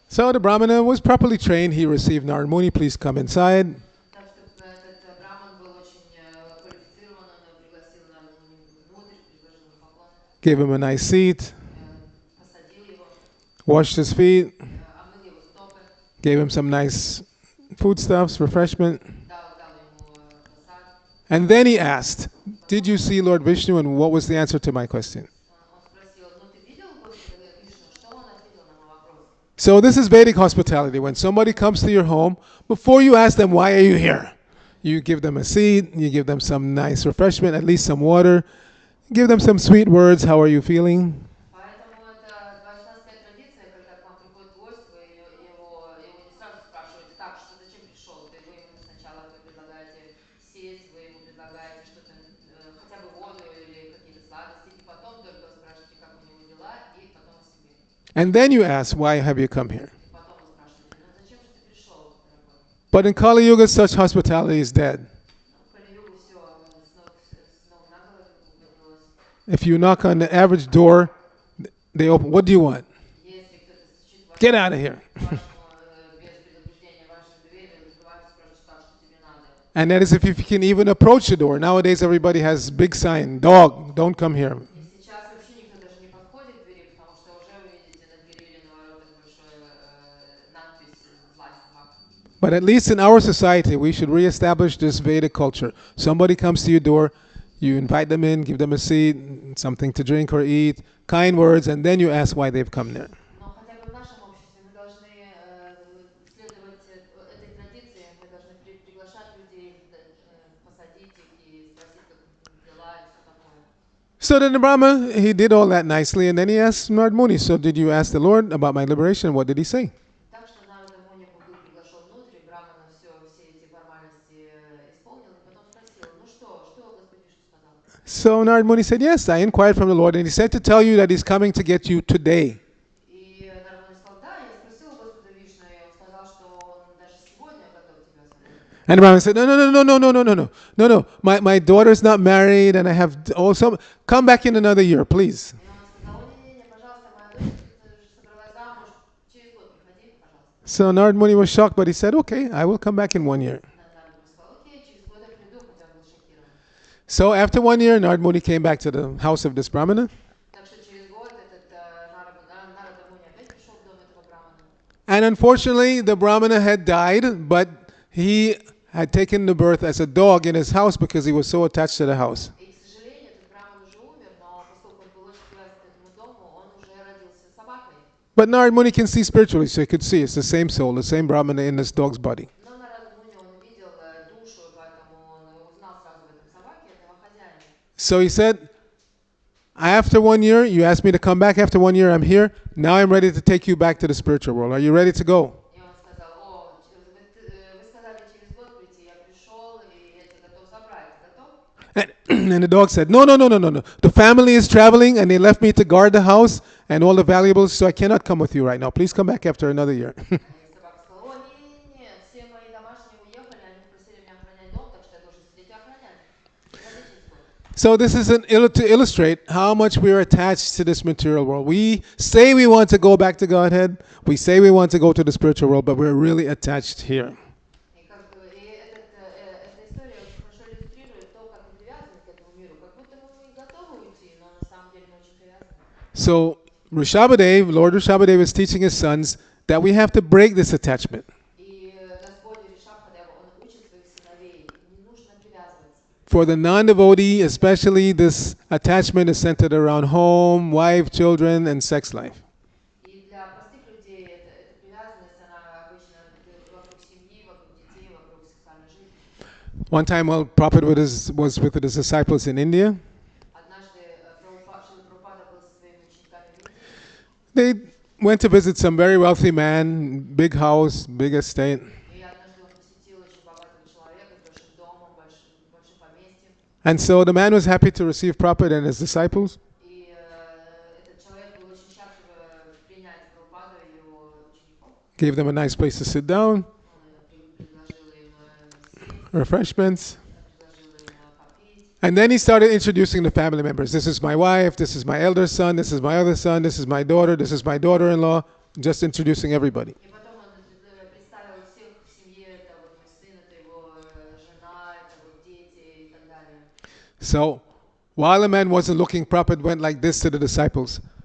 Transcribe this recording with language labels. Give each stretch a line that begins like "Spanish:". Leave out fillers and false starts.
English: So the Brahmana was properly trained. He received Narad Muni, please come inside.
Russian: Так что этот Браман был очень квалифицирован, он пригласил Нарада Муни внутрь, предложил ему поклон,
English: Gave him a nice seat,
Russian: посадил его,
English: washed his feet,
Russian: омыл его стопы,
English: gave him some nice foodstuffs, refreshment.
Russian: дал ему посад.
English: And then he asked, did you see Lord Vishnu and what was the answer to my question?
Russian: Он спросил, ну ты видел Господа Вишну? Что он ответил на мой вопрос?
English: So this is Vedic hospitality. When somebody comes to your home, before you ask them, why are you here? You give them a seat, you give them some nice refreshment, at least some water, give them some sweet words, how are you feeling?
Russian: Поэтому это вайшнавская традиция, когда к вам приходит гость, вы его не сразу спрашиваете, так, что зачем пришел? Вы ему сначала предлагаете сесть, вы ему предлагаете что-то, хотя бы воду или какие-то сладости, и потом только спрашиваете, как у него дела,
English: And then you ask, why have you come here?
Russian: И потом вы спрашиваете, ну зачем же ты пришел, дорогой?
English: But in Kali Yuga, such hospitality is dead.
Russian: Ну, в Кали-югу все с ног на голову повернулось.
English: If you knock on the average door, they open. What do you want?
Russian: Если кто-то стучит в
English: Get out of here.
Russian: без предупреждения вашей двери, открывают, спрашивают, так, что тебе надо.
English: And that is if you can even approach the door. Nowadays, everybody has big sign, dog, don't come here.
Russian: И сейчас вообще никто даже не подходит к двери, потому что уже вы видите на двери или на воротах большой надпись «Злая собака».
English: But at least in our society, we should reestablish this Vedic culture. Somebody comes to your door, you invite them in, give them a seat, something to drink or eat, kind words, and then you ask why they've come there.
Russian: Но хотя бы в нашем обществе мы должны следовать этой традиции, мы должны приглашать людей, посадить их и спросить, как дела и все такое.
English: So then the Brahma, he did all that nicely, and then he asked Narad Muni, so did you ask the Lord about my liberation? What did he say?
Russian: Так что Нарада Муни был приглашен внутрь, Брамана все эти формальности исполнил, и потом спросил, ну что Господь Вишну сказал?
English: So Narad Muni said, yes, I inquired from the Lord, and he said to tell you that he's coming to get you today.
Russian: И Нарада Муни сказал, да, я спросил у Господа Вишну, и он сказал, что он даже сегодня готов тебя освободить.
English: And the Brahman said, no. My daughter's not married, and I have some. Come back in another year, please.
Russian: И он сказал, не, пожалуйста, моя дочь собралась замуж, через год приходи, пожалуйста.
English: So Narad Muni was shocked, but he said, okay, I will come back in 1 year.
Russian: Нарада Муни сказал, окей, через год я приду, хотя он был шокирован.
English: So after 1 year, Narad Muni came back to the house of this Brahmana.
Russian: Так что через год этот Нарада Муни опять пришел в дом этого Брамана.
English: And unfortunately, the Brahmana had died, but he had taken the birth as a dog in his house because he was so attached to the house.
Russian: И, к сожалению, этот Браман уже умер, но поскольку он был очень привязан к этому дому, он уже родился собакой.
English: But Narad Muni can see spiritually, so he could see it's the same soul, the same Brahmana in this dog's body.
Russian: Но Нарада Муни, он видел душу, и поэтому он узнал сразу в этом собаке этого хозяина.
English: So he said, after 1 year, you asked me to come back. After 1 year, I'm here. Now I'm ready to take you back to the spiritual world. Are you ready to go?
Russian: И он сказал, вы сказали через год прийти, я пришел, и я тебя готов забрать. Готов?
English: And the dog said, no. The family is traveling, and they left me to guard the house and all the valuables, so I cannot come with you right now. Please come back after another year.
Russian: И собака сказала, не, все мои домашние уехали, они просили меня охранять дом, так что я должен сидеть и охранять. Приходи через год.
English: So this is to illustrate how much we are attached to this material world. We say we want to go back to Godhead. We say we want to go to the spiritual world, but we're really attached here.
Russian: И эта история очень хорошо иллюстрирует то, как мы привязаны к этому миру. Как будто мы и готовы уйти, но на самом деле мы очень привязаны.
English: So Lord Rishabhadev is teaching his sons that we have to break this attachment.
Russian: И Господь Ришабхадев, он учит своих сыновей, не нужно привязываться.
English: For the non-devotee, especially, this attachment is centered around home, wife, children, and sex life.
Russian: И для простых людей эта привязанность, она обычно вокруг семьи, вокруг детей, вокруг сексуальной жизни.
English: One time while Prabhupada was with his disciples in India,
Russian: Однажды Шрила Прабхупада был со своими учениками в Индии,
English: they went to visit some very wealthy man, big house, big estate.
Russian: и однажды он посетил очень богатого человека с большим домом, большим поместьем.
English: And so the man was happy to receive Prabhupada and his disciples.
Russian: И этот человек был очень счастлив принять Прабхупаду и его учеников.
English: Gave them a nice place to sit down,
Russian: Он предложил им сесть,
English: refreshments.
Russian: предложил им попить.
English: And then he started introducing the family members. This is my wife, this is my elder son, this is my other son, this is my daughter, this is my daughter-in-law. Just introducing everybody.
Russian: И потом он представил всех в семье, это вот мой сын, это его жена, это вот дети и так далее.
English: So while the man wasn't looking, Prabhupada went like this to the disciples.